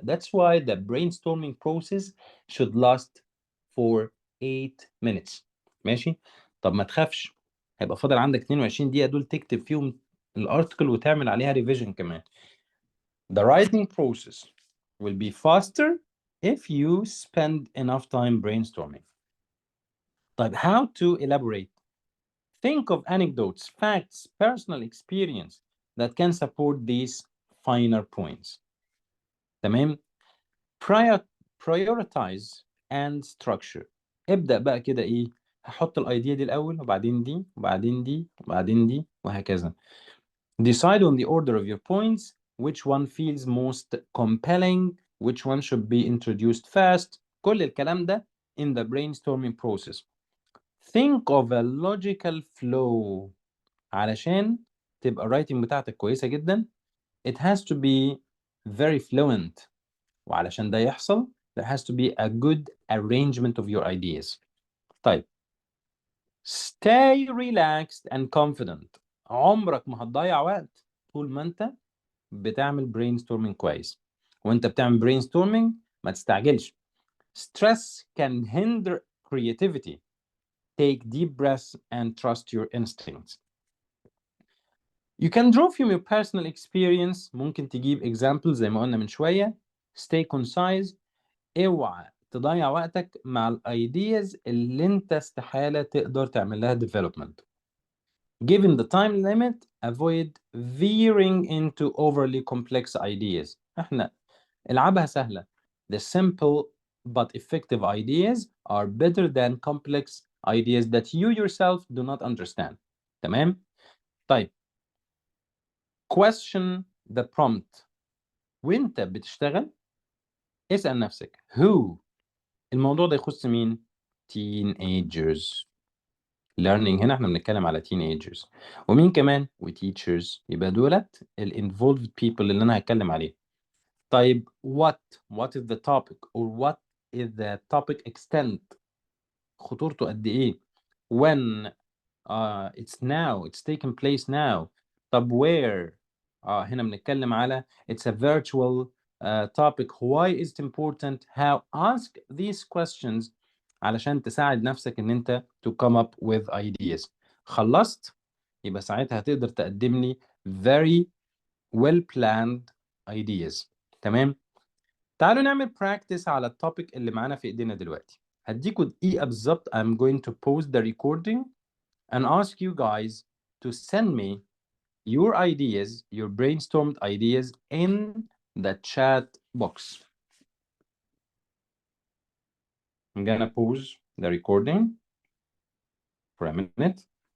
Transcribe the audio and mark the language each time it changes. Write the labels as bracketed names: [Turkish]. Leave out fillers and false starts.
[English] That's why the brainstorming process should last for 8 minutes. [Arabic] ماشي؟ طب ما تخافش، هيبقى فاضل عندك 22 دقيقة دول تكتب فيهم الارتكل وتعمل عليها ريفيجن كمان. [English] The writing process will be faster if you spend enough time brainstorming. طيب how to elaborate? Think of anecdotes, facts, personal experience that can support these finer points. تمام؟ Prioritize and structure. [Arabic] ابدأ بقى كده ايه؟ هحط الايديا دي الاول وبعدين دي وبعدين دي وبعدين دي وهكذا. [English] Decide on the order of your points, which one feels most compelling, which one should be introduced first. [Arabic] كل الكلام ده [English] in the brainstorming process. Think of a logical flow. [Arabic] علشان تبقى writing بتاعتك كويسة جدا, [English] it has to be very fluent. [Arabic] وعلشان ده يحصل, [English] there has to be a good arrangement of your ideas. [Arabic] طيب. [English] Stay relaxed and confident. [Arabic] عمرك ما هتضيع وقت طول ما انت بتعمل brainstorming كويس. وانت بتعمل brainstorming ما تستعجلش. [English] Stress can hinder creativity. Take deep breaths and trust your instincts. You can draw from your personal experience. [Arabic] ممكن تجيب examples زي ما قلنا من شوية. [English] Stay concise. [Arabic] اوعى تضيع وقتك مع الايدياز اللي انت استحالة تقدر تعمل لها development. [English] Given the time limit, avoid veering into overly complex ideas. [Arabic] احنا العبها سهلة. [English] The simple but effective ideas are better than complex ideas that you yourself do not understand. [Arabic] تمام؟ طيب. [English] Question the prompt. [Arabic] وانت بتشتغل اسأل نفسك who. الموضوع ده يخص مين؟ [English] Teenagers. [Arabic] learning هنا احنا بنتكلم على teenagers. ومين كمان؟ teachers. يبقى دولت ال involved people اللي انا هتكلم عليه. [English] طيب what is the topic or what is the topic extent؟ [Arabic] خطورته قد ايه؟ [English] when it's taking place now. طب where؟ [Arabic] هنا بنتكلم على [English] it's a virtual topic. why is it important? how؟ ask these questions [Arabic] علشان تساعد نفسك ان انت [English] to come up with ideas. [Arabic] خلصت؟ يبقى ساعتها هتقدر تقدم لي [English] very well planned ideas. [Arabic] تمام؟ تعالوا نعمل practice على التوبيك اللي معانا في ايدينا دلوقتي. هديكوا دقيقة بالظبط. [English] I'm going to pause the recording and ask you guys to send me your ideas, your brainstormed ideas in the chat box. I'm gonna pause the recording for a minute.